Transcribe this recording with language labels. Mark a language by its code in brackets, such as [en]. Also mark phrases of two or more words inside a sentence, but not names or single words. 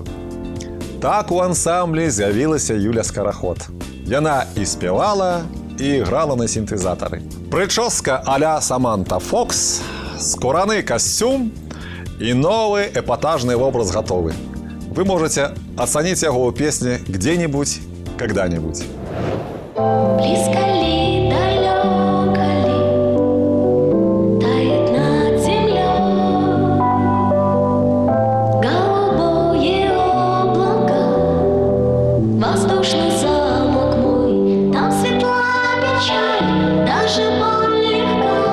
[be] Так у ансамблі з'явілася Юля Скараход. Яна і спявала, і грала на сінтэзатары. Прычоска а-ля Саманта Фокс, скураны касцюм і новы эпатажны вобраз гатовы. Вы можете ацаніць яго ў песні «Где-нибудь, когда-нибудь». [ru] Близко ли, далеко ли, тает над землей голубое облако, воздушный замок мой, там светла печаль, даже боль легка.